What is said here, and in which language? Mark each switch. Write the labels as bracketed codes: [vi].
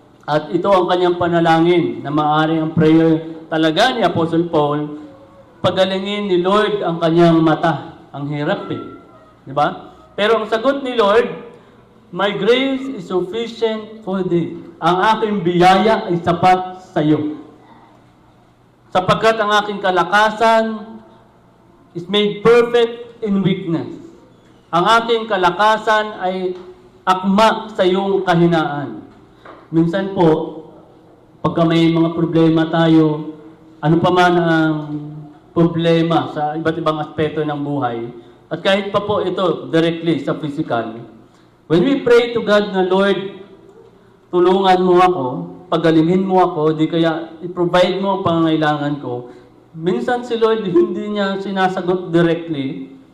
[tl] At ito ang kanyang panalangin na maaari ang prayer talaga ni Apostle Paul, pagalingin ni Lord ang kanyang mata. Ang hirap Di ba? Pero ang sagot ni Lord, [en] my grace is sufficient for thee. [tl] Ang aking biyaya ay sapat sa iyo. Sapagkat ang aking kalakasan [en] is made perfect in weakness. [tl] Ang aking kalakasan ay akma sa iyong kahinaan. Minsan po, pagka may mga problema tayo, ano pa man ang problema sa iba't ibang aspeto ng buhay, at kahit pa po ito directly sa physical, [en] when we pray to God [tl] na, Lord, tulungan mo ako, pagalingin mo ako, di kaya i-provide mo ang pangangailangan ko, minsan si Lord hindi niya sinasagot directly.